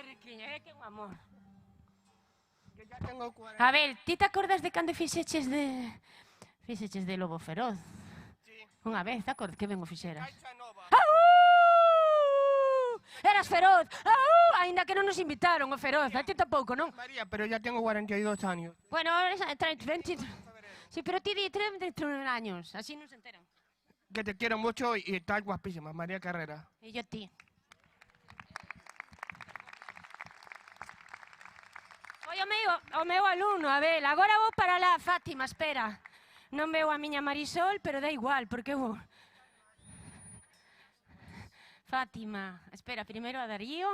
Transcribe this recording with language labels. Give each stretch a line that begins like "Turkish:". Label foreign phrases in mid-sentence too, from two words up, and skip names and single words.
Galician: Que riquiña, que un amor. A ver, ti te acordas de cando fixeches de Lobo Feroz? Unha vez, te acordas que ben o fixeras? Eras feroz! Ainda que non nos invitaron o feroz, a ti tampouco, non?
Spanish: María, pero ya tengo 42 años. Bueno, 20...
Galician: Sí, pero ti di 31 años, así non se enteran.
Spanish: Que te quiero mucho y estás guapísima, María Carrera.
Galician: E yo ti. Foi o meu alumno, a ver, agora vou para lá, Fátima, espera. Non veo a miña Marisol, pero da igual, porque vou... Fátima, espera, primeiro a Darío.